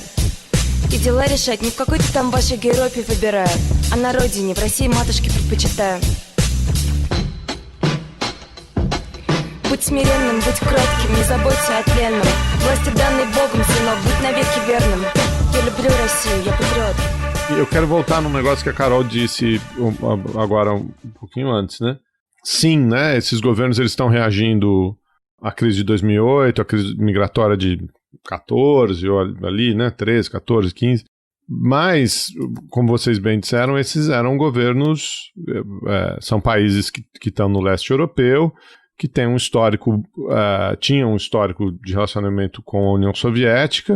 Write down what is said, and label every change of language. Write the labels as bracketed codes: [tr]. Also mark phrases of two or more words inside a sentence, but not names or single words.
[ru] И дела решать не в какой-то там вашей Европе выбираю, а на родине, в России матушке предпочитаю. Будь смиренным, будь кротким, не заботься о тленном. Власти данной Богом, сынок, будь навеки верным. Я люблю Россию, я патриот. [pt] Eu quero voltar num negócio que a Carol disse agora um pouquinho antes, né? Sim, né? Esses governos eles estão reagindo à crise de 2008, à crise migratória de 14, ou ali, né? 13, 14, 15. Mas, como vocês bem disseram, esses eram governos, são países que estão no leste europeu, que têm tinham um histórico de relacionamento com a União Soviética.